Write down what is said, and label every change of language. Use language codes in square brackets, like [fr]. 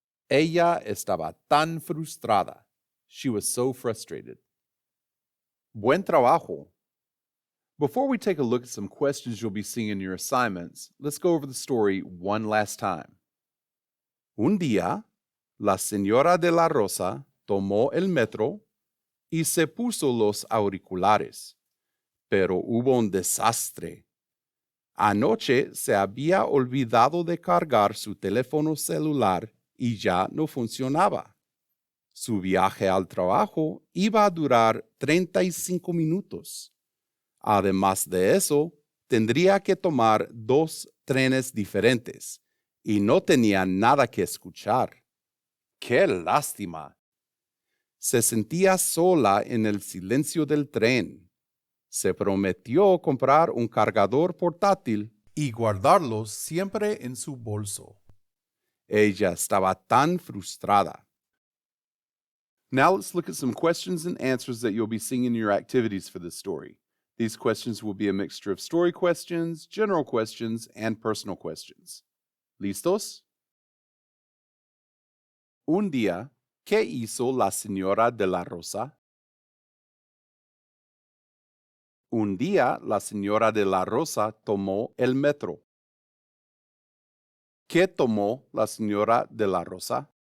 [es] Ella estaba tan frustrada. [en] She was so frustrated. [es] Buen trabajo. [en] Before we take a look at some questions you'll be seeing in your assignments, let's go over the story one last time. [es] Un día, la señora de la Rosa tomó el metro y se puso los auriculares, pero hubo un desastre. Anoche se había olvidado de cargar su teléfono celular y ya no funcionaba. Su viaje al trabajo iba a durar 35 minutos. Además de eso, tendría que tomar 2 trenes diferentes y no tenía nada que escuchar. ¡Qué lástima! Se sentía sola en el silencio del tren. Se prometió comprar un cargador portátil y guardarlo siempre en su bolso. Ella estaba tan frustrada. [en] Now let's look at some questions and answers that you'll be seeing in your activities for this story. These questions will be a mixture of story questions, general questions, and personal questions. [es] ¿Listos? Un día, ¿qué hizo la señora de la Rosa? Un día, la señora de la Rosa tomó el metro. ¿Qué tomó la señora de la Rosa?